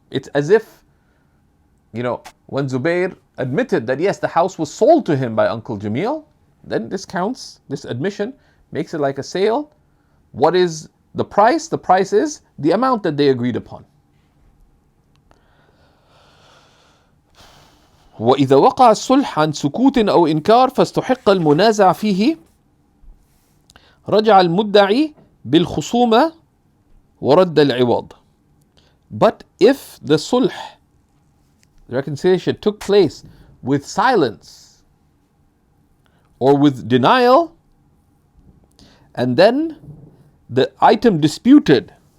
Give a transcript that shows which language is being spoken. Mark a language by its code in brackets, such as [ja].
[en] It's as if, when Zubair admitted that yes, the house was sold to him by Uncle Jamil, then this counts, this admission makes it like a sale. What is the price? The price is the amount that they agreed upon. [ar] وإذا وقع الصلح عن سكوت أو إنكار فاستحق المنازع فيه رجع المدعي بالخصومة ورد العوض. [en] But if the sulh, the reconciliation, took place with silence or with denial, and then the item disputed